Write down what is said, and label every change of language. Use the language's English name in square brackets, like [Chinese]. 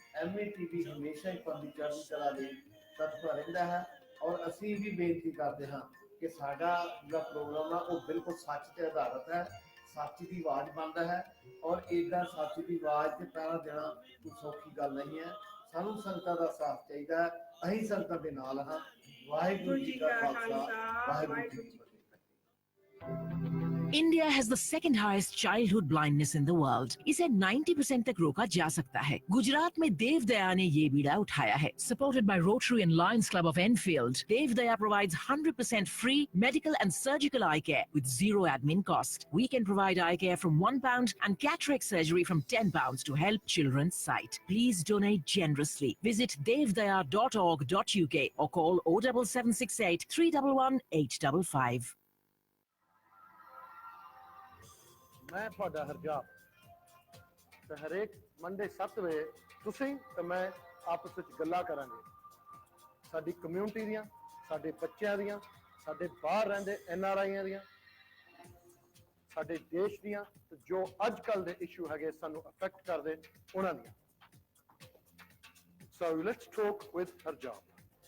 [Punjabi] MATV ਹਮੇਸ਼ਾ ਹੀ ਪੰਥ ਦੀ ਚੜ੍ਹਦੀ ਕਲਾ ਲਈ ਤਤਪਰ ਰਹਿੰਦਾ ਹੈ, ਔਰ ਅਸੀਂ ਵੀ ਬੇਨਤੀ ਕਰਦੇ ਹਾਂ ਕਿ ਸਾਡਾ ਜਿਹੜਾ ਪ੍ਰੋਗਰਾਮ ਆ ਉਹ ਬਿਲਕੁਲ ਸੱਚ ਤੇ ਆਧਾਰਿਤ ਹੈ, ਸੱਚ ਦੀ ਆਵਾਜ਼ ਬਣਦਾ ਹੈ, ਔਰ ਇੱਦਾਂ ਸੱਚ ਦੀ ਆਵਾਜ਼ ਤੇ ਪਹਿਰਾ ਦੇਣਾ ਕੋਈ ਸੌਖੀ ਗੱਲ ਨਹੀਂ ਹੈ. ਸਾਨੂੰ ਸੰਗਤਾਂ ਦਾ ਸਾਥ ਚਾਹੀਦਾ ਹੈ, ਅਸੀਂ ਸੰਗਤਾਂ ਦੇ ਨਾਲ ਹਾਂ. ਵਾਹਿਗੁਰੂ ਜੀ ਕਾ ਖਾਲਸਾ, ਵਾਹਿਗੁਰੂ ਜੀ ਕੀ ਫਤਿਹ. [English] India has the second highest childhood blindness in the world. [Hindi] इसे 90% तक रोका जा सकता है. गुजरात में देव दया ने ये बीड़ा उठाया है. [English] Supported by Rotary and Lions Club of Enfield, Dev Daya provides 100% free medical and surgical eye care with zero admin cost. We can provide eye care from £1 and cataract surgery from £10 to help children's sight. Please donate generously. Visit devdaya.org.uk or call 07768 311 855. [Punjabi] ਮੈਂ ਤੁਹਾਡਾ ਹਰਜਾਪ, ਤੇ ਹਰੇਕ Monday 7 ਵਜੇ ਤੁਸੀਂ ਤੇ ਮੈਂ ਆਪਸ ਵਿੱਚ ਗੱਲਾਂ ਕਰਾਂਗੇ ਸਾਡੀ ਕਮਿਊਨਿਟੀ ਦੀਆਂ, ਸਾਡੇ ਬੱਚਿਆਂ ਦੀਆਂ, ਸਾਡੇ ਬਾਹਰ ਰਹਿੰਦੇ NRIਆਂ ਦੀਆਂ, ਸਾਡੇ ਦੇਸ਼ ਦੀਆਂ, ਤੇ ਜੋ ਅੱਜ ਕੱਲ ਦੇ ਇਸ਼ੂ ਹੈਗੇ ਸਾਨੂੰ ਅਫੈਕਟ ਕਰਦੇ ਉਹਨਾਂ ਦੀਆਂ. [English] So let's talk with Harjap.